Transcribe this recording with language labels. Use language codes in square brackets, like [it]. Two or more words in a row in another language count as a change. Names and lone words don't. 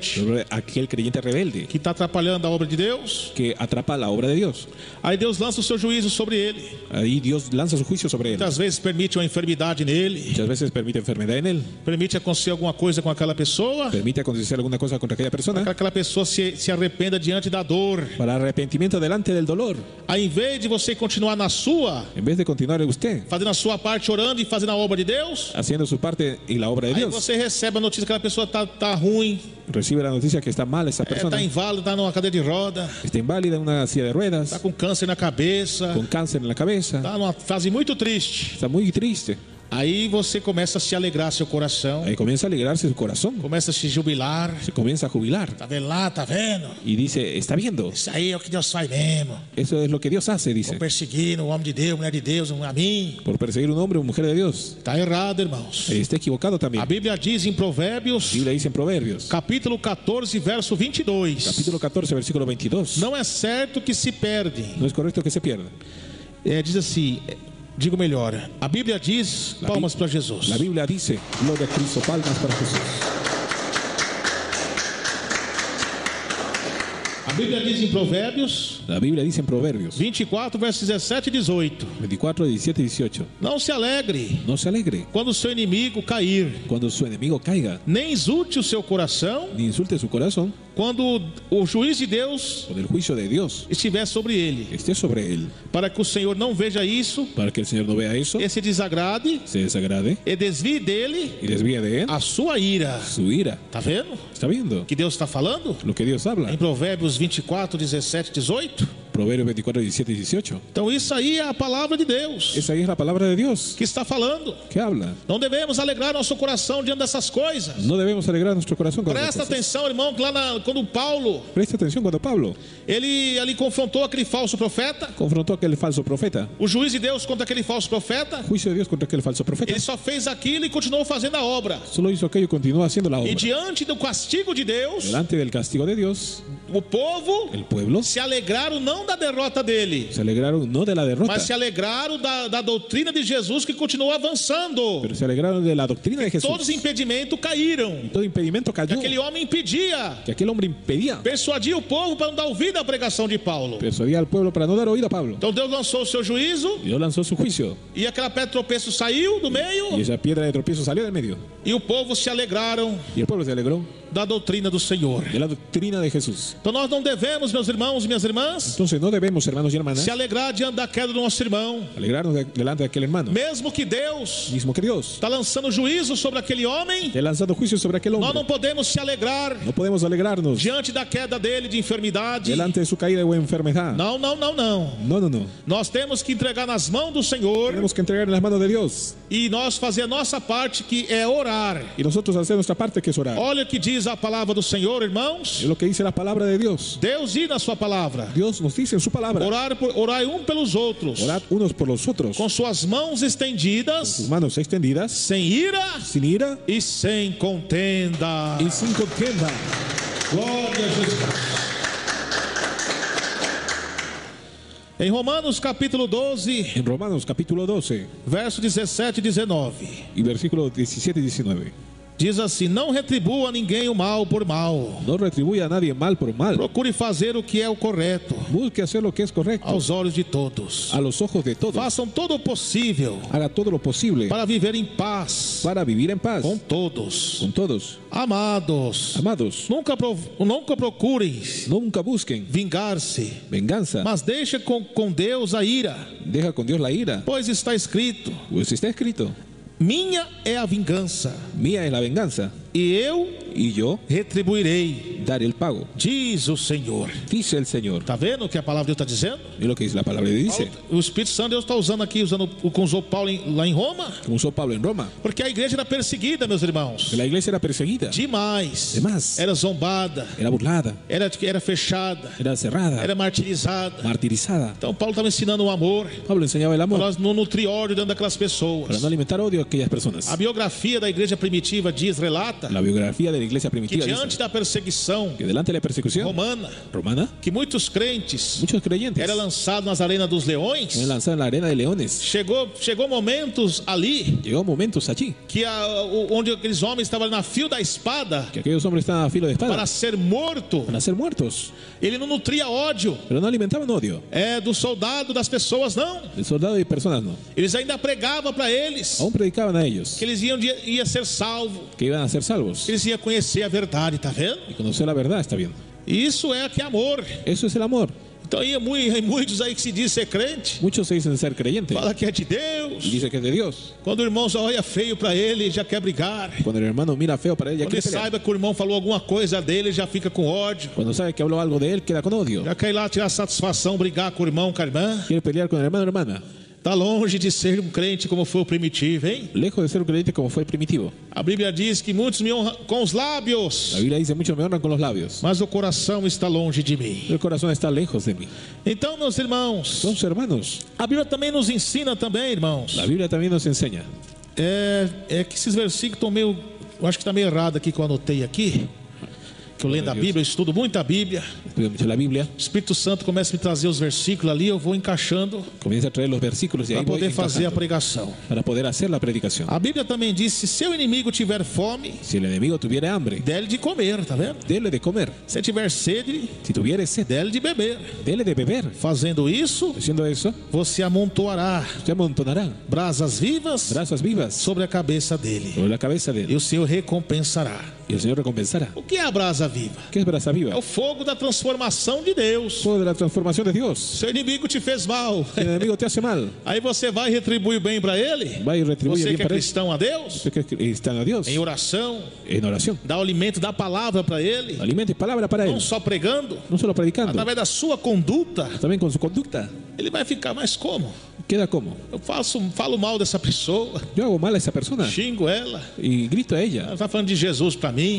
[es] sobre aquel creyente rebelde [pt] que está atrapalhando a obra de Deus. [es] que atrapa la obra de Dios. [pt] Aí Deus lança o seu juízo sobre ele. [es] Ahí Dios lanza su juicio sobre él. [pt] Muitas vezes permite uma enfermidade nele, [es] Muchas veces permite enfermedad en él, [pt] permite acontecer alguma coisa com aquela pessoa, [es] permite acontecer alguna cosa contra aquella persona, [pt] para que aquela pessoa se arrependa diante da dor. [es] para arrepentimiento delante del dolor. [pt] Aí, em vez de você continuar na sua, [es] En vez de continuar usted [pt] fazendo a sua parte, orando e fazendo a obra de Deus, [es] haciendo su parte y la obra de [pt] aí [es] Dios, [pt] você recebe a notícia que aquela pessoa tá ruim, [es] recibe la noticia que está mal esa persona, [pt] tá inválida, tá numa cadeira de roda, [es] está inválida en una silla de ruedas, [pt] tá com câncer na cabeça, [es] con cáncer en la cabeza, [pt] tá numa fase muito triste. [es] está muy triste. [pt] Aí você começa a se alegrar seu coração, [es] Ahí comienza a alegrarse su corazón, [pt] começa a se jubilar. [es] se comienza a jubilar [pt] Tá vendo lá, tá vendo? [es] y dice, está viendo, [pt] Isso aí é o que Deus faz mesmo. [es] eso es lo que Dios hace, [pt] Vou [es] dice, [pt] perseguindo o homem de Deus, mulher de Deus, a mim. [es] por perseguir un hombre o mujer de Dios. [pt] Tá errado, irmãos. [es] Está equivocado también. [pt] A Bíblia diz em [es] La [pt] Provérbios, [es] Biblia dice en Proverbios, [pt] capítulo 14, verso 22. [es] capítulo 14, versículo 22, [pt] Não é certo que se perde. [es] no es correcto que se pierda. [pt] Diz assim, digo melhor, a Bíblia diz, palmas para Jesus. [es] La Biblia dice, gloria a Cristo, palmas para Jesús. [pt] A Bíblia diz em Provérbios [es] La Biblia dice en Proverbios [pt] 24, versos 17 e 18. [es] 24, 17 y 18, [pt] Não se alegre [es] no se alegre [pt] quando o seu inimigo cair, [es] cuando su enemigo caiga, [pt] nem exulte o seu coração [es] ni insulte su corazón [pt] quando o juiz de Deus [es] cuando el juicio de Dios [pt] estiver sobre ele, [es] esté sobre él, [pt] para que o Senhor não veja isso [es] para que el Señor no vea eso, [pt] e se desagrade [es] se desagrade [pt] e desvie dele [es] y desvíe de él [pt] a sua ira. [es] su ira. [pt] Tá vendo [es] ¿Está viendo [pt] o que Deus está falando? [es] lo que Dios habla? [pt] Em Provérbios 24, 17 e 18. [es] Proverbios 24, 17 y 18. [pt] Então isso aí é a palavra de Deus [es] Esa ahí es la palabra de Dios [pt] que está falando. [es] que habla. [pt] Não devemos alegrar nosso coração diante dessas coisas. [es] No debemos alegrar nuestro corazón con [pt] Presta [es] estas cosas. [pt] atenção, irmão, que quando Paulo, [es] Presta atención cuando Pablo [pt] ele ali confrontou aquele falso profeta, [es] confrontó a aquel falso profeta, [pt] o juiz de Deus contra aquele falso profeta, [es] juicio de Dios contra aquel falso profeta, [pt] ele só fez aquilo e continuou fazendo a obra. [es] solo hizo aquello y continuó haciendo la [pt] E [es] obra. [pt] diante do castigo de Deus, [es] Delante del castigo de Dios, [pt] o povo [es] el pueblo [pt] se alegraram não da derrota dele, [es] se alegraron no de la derrota, [pt] mas se alegraram da doutrina de Jesus que continuou avançando. [es] pero se alegraron de la doctrina de Jesús. [pt] Todos os impedimentos caíram. [es] Todo impedimento [pt] Que [es] cayó, [pt] aquele homem impedia, [es] que aquel hombre impedía, [pt] persuadia o povo para não dar ouvido à pregação de Paulo. [es] persuadía al pueblo para no dar oído a Pablo. [pt] Então Deus lançou o seu juízo [es] Dios lanzó su juicio [pt] e aquela pedra de tropeço saiu do [es] y [pt] meio [es] esa piedra de tropiezo salió del medio [pt] e o povo se alegraram [es] y el pueblo se alegró [pt] da doutrina do Senhor. [es] de la doctrina de Jesús. [pt] Então nós não devemos, meus irmãos e minhas irmãs, [es] Entonces no debemos, hermanos y hermanas, [pt] se alegrar diante da queda do nosso irmão, [es] alegrarnos delante de aquel hermano, [pt] mesmo que Deus [es] mismo que Dios [pt] está lançando juízo sobre aquele homem. [es] he lanzado juicio sobre aquel [pt] Nós [es] hombre. [pt] não podemos se alegrar [es] No podemos alegrarnos [pt] diante da queda dele de enfermidade. [es] delante de su caída o enfermedad. [pt] Não, não, não, não. [es] No, no, no. [pt] Nós temos que entregar nas mãos do Senhor [es] Tenemos que entregar en las manos de Dios [pt] e nós fazer a nossa parte, que é orar. [es] y nosotros hacer nuestra parte, que es orar. [pt] Olha o que diz a palavra do Senhor, irmãos. [es] Es lo que dice la palabra de Dios. [pt] Deus diz na sua palavra: [es] Dios nos dice en su palabra: [pt] orai um pelos outros, [es] orad unos por los otros, [pt] com suas mãos [es] sus [pt] estendidas, [es] manos extendidas, [pt] sem ira [es] sin ira [pt] e sem contenda. [es] y sin contienda. [pt] Glória a Jesus. Em Romanos capítulo 12, [es] En Romanos capítulo 12 [pt] verso 17 e 19, [es] y versículo 17 y 19. [pt] diz assim: não retribua a ninguém o mal por mal. [es] No retribuya a nadie mal por mal. [pt] Procure fazer o que é o correto [es] Busque hacer lo que es correcto [pt] aos olhos de todos. [es] a los ojos de todos. [pt] Façam todo o possível [es] Haga todo lo posible [pt] para viver em paz [es] para vivir en paz [pt] com todos. [es] con todos. [pt] Amados, [es] Amados, [pt] nunca procurem [es] nunca busquen [pt] vingar-se, [es] venganza. [pt] mas deixe com Deus a ira, [es] Deja con Dios la ira, [pt] pois está escrito: [es] pues está escrito: [pt] minha é a vingança, [es] mía es la venganza [pt] e eu [es] y yo [pt] retribuirei, [es] daré el pago, [pt] diz o Senhor. [es] dice el Señor. [pt] Tá vendo o que a palavra de Deus está dizendo? [es] Es lo que dice la palabra de dice. [pt] Paulo, o Espírito Santo Deus está usando aqui, usando o que usou Paulo lá em Roma, [es] Como usó Pablo en Roma, [pt] porque a igreja era perseguida, meus irmãos, [es] la iglesia era perseguida, [pt] demais, Demais. era zombada, [es] era burlada, [pt] era fechada, [es] era cerrada, [pt] era martirizada. [es] martirizada. [pt] Então Paulo estava ensinando o amor [es] Pablo enseñaba el [pt] para [es] amor [pt] nós não nutrir ódio dentro daquelas [es] para [pt] pessoas. [es] no alimentar odio a aquellas personas. [pt] A biografia da igreja primitiva relata [es] La biografía de la iglesia [pt] que [es] primitiva [pt] diante [es] dice [pt] da perseguição perseguição [es] que delante de la persecución romana, [pt] que muitos crentes [es] muchos creyentes [pt] eram lançados nas arenas dos [es] eran [pt] leões, [es] lanzados en la arena de leones. [pt] chegou momentos ali [es] Llegó momentos allí [pt] que onde aqueles homens estavam na fio da espada [es] que aquellos hombres estaban a filo de espada [pt] para ser morto. [es] para ser muertos, [pt] Ele não nutria ódio [es] pero no alimentaban odio [pt] do soldado, das pessoas, não. [es] de soldados y personas, no. [pt] Eles ainda pregavam para eles [es] Aún predicaban a ellos [pt] que eles ia ser salvos, [es] que iban a ser salvos [pt] eles iam conhecer a verdade, tá vendo? [es] y conocer la verdad. Está bien, [pt] Isso é que é amor. [es] eso es el amor. [pt] Então aí muitos aí que se diz ser crente, [es] Muchos se dicen ser creyentes [pt] fala que é de [es] y [pt] Deus. [es] dicen que es de Dios. [pt] Quando o irmão só olha feio para ele, já quer brigar. [es] Cuando el hermano mira feo para él, ya [pt] Quando [es] quiere [pt] ele [es] pelear. [pt] saiba que o irmão falou alguma coisa dele, já fica com ódio. [es] Cuando sabe que habló algo de él, queda con odio. [pt] Já quer ir lá tirar satisfação, brigar com o irmão, com a irmã. [es] Quiere pelear con el hermano o hermana. [pt] Está longe de ser um crente como foi o primitivo, hein? [es] Lejos de ser un creyente como fue el primitivo. [pt] A Bíblia diz que muitos me honram com os lábios, [es] La Biblia dice: muchos me honran con los labios, [pt] mas o coração está longe de mim. [es] el corazón está lejos de mí. [pt] Então, meus irmãos, [es] Somos hermanos. [pt] a Bíblia também nos ensina também, irmãos. [es] La Biblia también nos enseña. [pt] É que esses versículos estão meio, eu acho que está meio errado aqui que eu anotei aqui. Que eu lendo a Bíblia, eu estudo muito a Bíblia. [es] Estudio mucho la Biblia. [pt] O Espírito Santo começa a me trazer os versículos ali, eu vou encaixando [es] Comienza a traer los versículos y [pt] para [es] ahí voy [pt] poder fazer a [es] encajando, [pt] pregação. [es] para poder hacer la predicación. [pt] A Bíblia também diz: se seu inimigo tiver fome, [es] Si el enemigo tuviera hambre, [pt] dele de comer, tá vendo? [es] dele de comer. [pt] Se tiver sede, [es] Si tuviera sed, [pt] dele de beber. [es] dele de beber. [pt] Fazendo isso, [es] Haciendo eso, [pt] você amontoará [es] se amontonará [pt] brasas vivas [es] brasas vivas [pt] sobre a cabeça dele, [es] sobre la cabeza de [pt] e [es] él, [pt] o Senhor recompensará. [es] y el Señor recompensará. [pt] O que é a brasa viva? [es] ¿Qué es brasa [pt] É [es] viva? [pt] o fogo da transformação de Deus. [es] Fuego de la transformación de Dios. [pt] Seu inimigo te fez mal, [es] Si el enemigo te hace mal, [pt] aí você vai retribuir bem para ele. [es] va y retribuye [pt] Você [es] bien [pt] que é [es] para él. [pt] cristão a Deus, [es] Usted que es cristiano a Dios, [pt] em oração, [es] en oración, [pt] dá o alimento da palavra para ele, [es] alimente palabra para él, [pt] não só pregando, [es] no solo predicando, [pt] através da sua conduta, [es] también con su conducta. [pt] ele vai ficar mais como? [es] Queda como: [pt] Eu falo mal dessa pessoa, [es] yo hago mal a esa persona [pt] xingo ela, [es] y grito a ella, [pt] ela está falando de Jesus para mim,